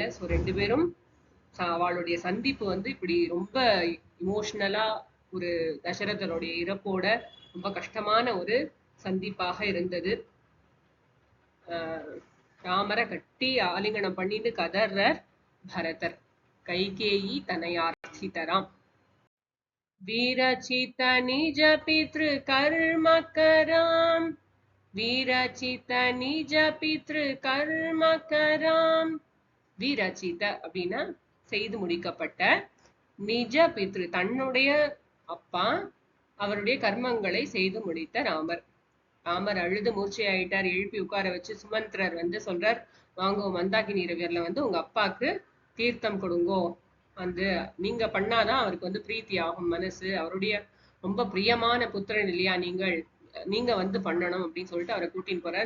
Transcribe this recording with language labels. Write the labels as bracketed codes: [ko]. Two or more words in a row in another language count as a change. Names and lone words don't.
[ta] ஸோ ரெண்டு பேரும் அவளுடைய சந்திப்பு வந்து இப்படி ரொம்ப இமோஷனலா ஒரு தசரதனுடைய இறப்போட ரொம்ப கஷ்டமான ஒரு சந்திப்பாக இருந்தது. ராமரை கட்டி ஆலிங்கனம் பண்ணிட்டு கதர்றார் பரதர். கைகேயி தன்னையார் சீதாராம். [sa] विरचित निज पितृ कर्म कराम, विरचित निज पितृ कर्म कराम. [ta] விரச்சித அப்படின்னா செய்து முடிக்கப்பட்ட, [sa] निज पितृ [ta] தன்னுடைய அப்பா அவருடைய கர்மங்களை செய்து முடித்த ராமர். ராமர் அழுது மூர்ச்சையாயிட்டார், எழுப்பி உட்கார வச்சு சுமந்திரர் வந்து சொல்றார், வாங்கோ மந்தாகினி ரிவர்ல வந்து உங்க அப்பாக்கு தீர்த்தம் கொடுங்கோ, வந்து நீங்க பண்ணாதான் அவருக்கு வந்து பிரீத்தி ஆகும் மனசு, அவருடைய ரொம்ப பிரியமான புத்திரன் இல்லையா நீங்க வந்து பண்ணணும் அப்படின்னு சொல்லிட்டு அவரை கூட்டின்னு போறார்.